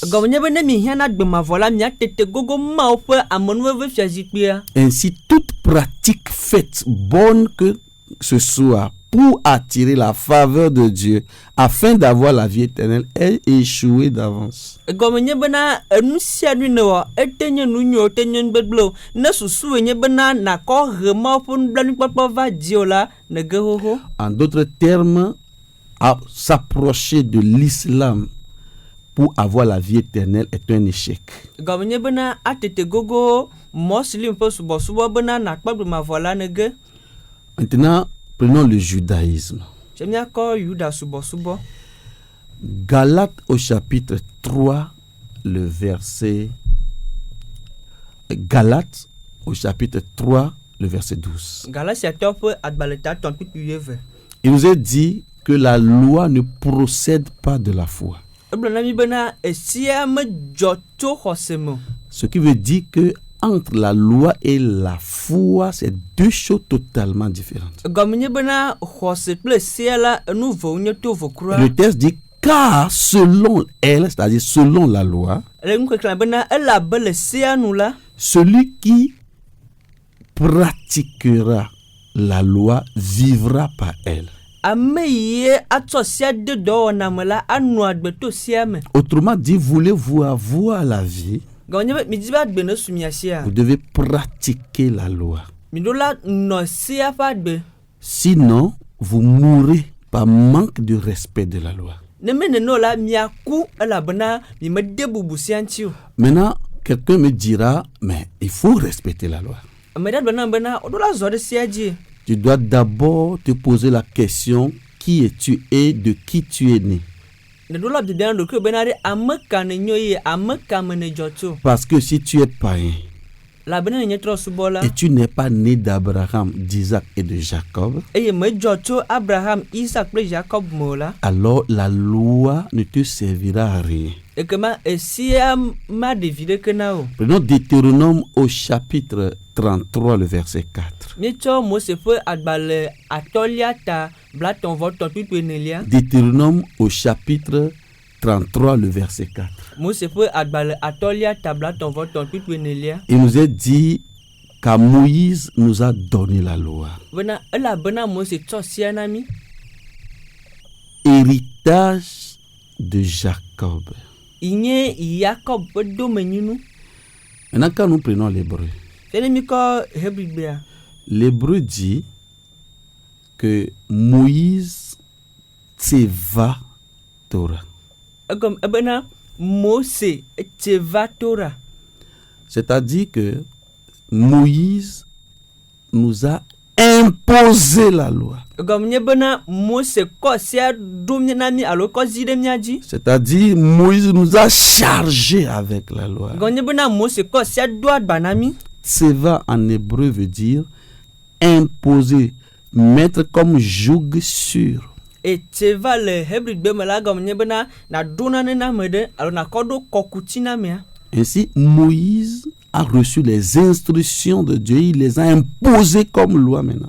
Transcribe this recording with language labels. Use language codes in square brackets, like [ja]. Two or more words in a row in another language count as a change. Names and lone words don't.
[ee] Gɔme nye be ne mi hiã na agbemavɔ la miatete gogo Mawu ƒe amenuveve fiazikpuia. [fr] Ainsi, toute pratique faite, bonne que ce soit, pour attirer la faveur de Dieu, afin d'avoir la vie éternelle, est échouée d'avance. [ee] Gɔme nye bena enu sia nu ne wɔ ete nye nu nyuiwo te nye nugbegble o. Ne susue nye bena nakɔ he Mawu ƒe nublanuikpɔkpɔ va dziwò la ne ge xoxo. [fr] En d'autres termes, à s'approcher de l'islam pour avoir la vie éternelle est un échec. [ee] Gɔme nye bena atete gogo Muslim ƒe subɔsubɔ bena nakpɔ agbemavɔ la ne ge. [fr] Maintenant, prenons le judaïsme. [ee] Tse miakɔ Yuda subɔsubɔ. [fr] Galates au chapitre 3, le verset... Galates au chapitre 3, le verset 12. [ee] Galatiatɔwo ƒe agbalẽ ta tɔn kpikpi 20. [fr] Il nous est dit que la loi ne procède pas de la foi. [ee] Egblɔ na mi bena esia medzɔ tso xɔse me o. [fr] Ce qui veut dire que entre la loi et la foi, c'est deux choses totalement différentes. [ee] Gɔme nye bena xɔse kple sea la enu vewo nye to vo kura. [fr] Le texte dit car selon elle, c'est-à-dire selon la loi, [ee] Le nu keklã bena elabe le sea nu la [fr] celui qui pratiquera la loi vivra par elle. [ee] ame yie atsɔ sea de dɔwɔna me la anu agbe to sea me. [fr] Autrement dit, voulez-vous avoir la vie, [ee] Gɔme nye be midi be agbe ne su mia sia. [fr] vous devez pratiquer la loi. [ee] Mi ɖo la nɔ sea ƒe agbe. [fr] Sinon, vous mourrez par manque de respect de la loi. [ee] Ne me nene o la miaku elabena mi mede bubu sea ŋuti o. [fr] Maintenant, quelqu'un me dira, mais il faut respecter la loi. [ee] Ame ɖe gblɔ nam bena woɖo la zɔ ɖe sea dzi. [fr] Tu dois d'abord te poser la question, qui es-tu et de qui tu es né? [ee] Ne ɖo la bibia na ɖokui bena ɖe ame ka ne nyo eye ame ka me ne dzɔ tso. [fr] Parce que si tu es païen [ee] Labena ne nye trɔ subɔ la [fr] et tu n'es pas né d'Abraham, d'Isaac et de Jacob, [ee] eye medzɔ tso Abraham, Isaac kple Jacob me o la [fr] alors la loi ne te servira à rien. [ee] ekema esia ma ɖevi ɖeke na o. [fr] Prenons Deutéronome au chapitre 33, le verset 4. [ee] Míetsɔ Mose ƒe agbalẽ atɔlia ta blatɔ̃-vɔ-tɔ̃ kpikpi 4. [fr] Deutéronome au chapitre 33, le verset 4. [ee] Mose ƒe agbalẽ atɔlia ta blatɔ̃-vɔ-tɔ̃ kpikpi 4. [fr] Il nous est dit qu'à Moïse nous a donné la loi. [ee] Bena elabena Mose tsɔ sea na mi. [fr] Héritage de Jacob. [ee] Yi nye Yakob ƒe domenyinu. [fr] Maintenant, quand nous prenons l'hébreu, [ee] Fie ne mikɔ Hebrigbea. [fr] l'hébreu dit que Moïse tseva Torah. [ee] Egɔme ebena Mose tseva Torah. [fr] C'est-à-dire que Moïse nous a imposé la loi. [ee] Egɔme nye bena Mose kɔ sea ɖo na mi alo kɔ zi ɖe mia dzi. [fr] C'est-à-dire Moïse nous a chargé avec la loi. [ee] Egɔme nye bena Mose kɔ sea do agba na mi. [fr] Tseva en hébreu veut dire imposer, mettre comme joug sur. [ee] Tseva le Hebrigbe me la gɔme nye bena na ɖo nane na ame ɖe alo nakɔ ɖo kɔkuti na mea. [fr] Ainsi, Moïse a reçu les instructions de Dieu, il les a imposées comme loi maintenant.